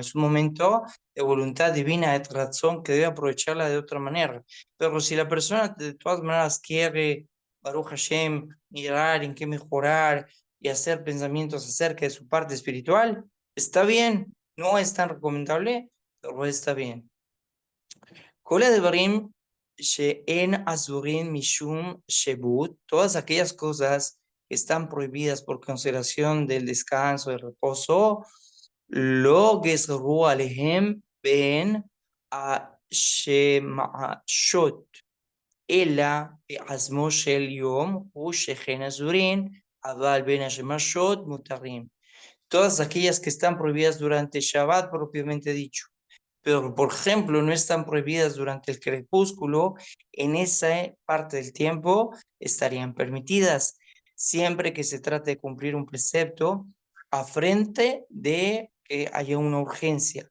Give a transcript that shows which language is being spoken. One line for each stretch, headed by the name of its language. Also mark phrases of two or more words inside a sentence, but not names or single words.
Spanish: Es un momento de voluntad divina, de razón, que debe aprovecharla de otra manera. Pero si la persona de todas maneras quiere,
Hebrew: ברוך השם,
Spanish: mirar en qué mejorar y hacer pensamientos acerca de su parte espiritual, está bien, no es tan recomendable, pero está bien.
Hebrew: כל הדברים שאין אסורים משום שבות,
Spanish: todas aquellas cosas que están prohibidas por consideración del descanso, del reposo,
Hebrew: לא גזרו עליהם בין השמשות, אלא בעצמו של יום הוא שכן אסורים, אבל בין השמשות מותרים.
Spanish: Todas aquellas que están prohibidas durante Shabbat propiamente dicho, pero por ejemplo no están prohibidas durante el crepúsculo, en esa parte del tiempo estarían permitidas, siempre que se trate de cumplir un precepto a frente de que haya una urgencia.